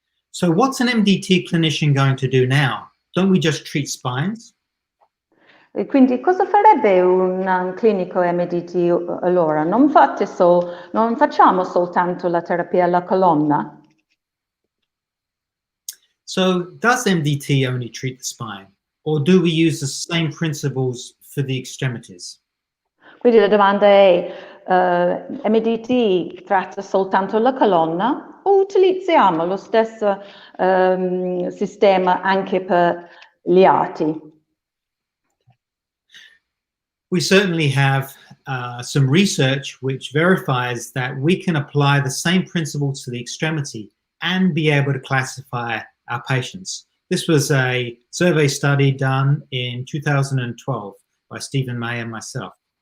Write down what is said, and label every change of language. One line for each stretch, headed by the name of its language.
English: So what's an MDT clinician going to do now? Don't we just treat spines?
Italian: E quindi cosa farebbe un clinico MDT allora? Non facciamo soltanto la terapia alla colonna?
English: So does MDT only treat the spine, or do we use the same principles for the extremities?
Italian: Quindi la domanda è, MDT tratta soltanto la colonna o utilizziamo lo stesso sistema anche per gli arti?
English: We certainly have some research which verifies that we can apply the same principles to the extremity and be able to classify our patients. This was a survey study done in 2012 by Stephen May and myself.